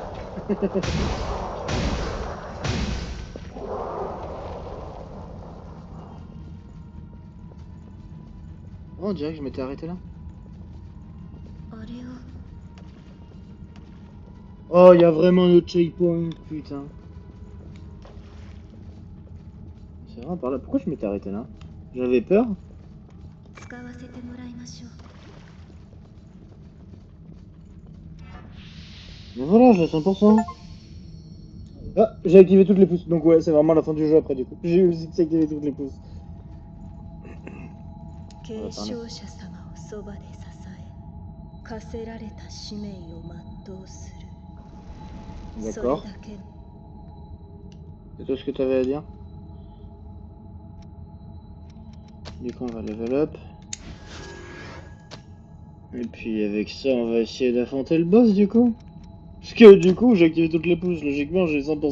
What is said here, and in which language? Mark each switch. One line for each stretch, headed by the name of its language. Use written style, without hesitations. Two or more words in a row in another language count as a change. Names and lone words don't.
French: Oh, on dirait que je m'étais arrêté là.
Japanese: あれを。
French: Oh, il y a vraiment un autre checkpoint, putain. C'est vraiment par là. Pourquoi je m'étais arrêté là? J'avais peur.
Japanese: 使わせてもらいましょう。
French: Mais voilà, j'ai 100%. Ah, j'ai activé toutes les pousses. Donc ouais, c'est vraiment la fin du jeu après du coup. J'ai aussi activé toutes les pousses.
Japanese: 継承者様をそばで支え、課せられた使命を全うする。
French: D'accord. C'est tout ce que tu avais à dire? Du coup, on va
English: level up.
French: Et puis avec ça, on va essayer d'affronter le boss du coup. Parce que du coup, j'ai activé toutes les pousses.